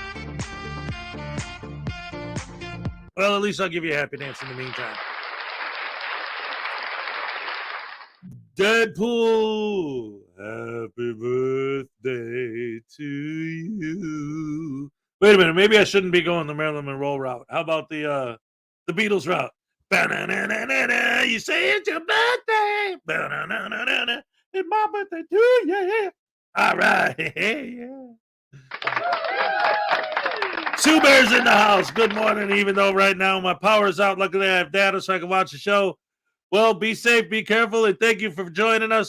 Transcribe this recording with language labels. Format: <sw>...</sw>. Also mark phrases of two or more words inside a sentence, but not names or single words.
<en>Well, at least I'll give you a happy dance in the meantime. Deadpool, happy birthday to you. Wait a minute, maybe I shouldn't be going the Marilyn Monroe route. How about the Beatles route? Ba-na-na-na-na-na, you say it's your birthday. Ba-na-na-na-na-na, it's my birthday too, yeah. All right, yeah. Sue Bear's in the house. Good morning, even though right now my power's out. Luckily, I have data so I can watch the show. Well, be safe, be careful, and thank you for joining us.</en>